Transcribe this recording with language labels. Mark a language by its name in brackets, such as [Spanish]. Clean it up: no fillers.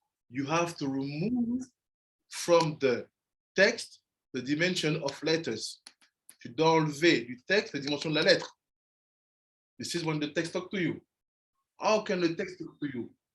[English] You have to remove from the text the dimension of letters. [French] Tu dois enlever du texte la dimension de la lettre. [English] This is when the text talk to you. How can the text talk to you?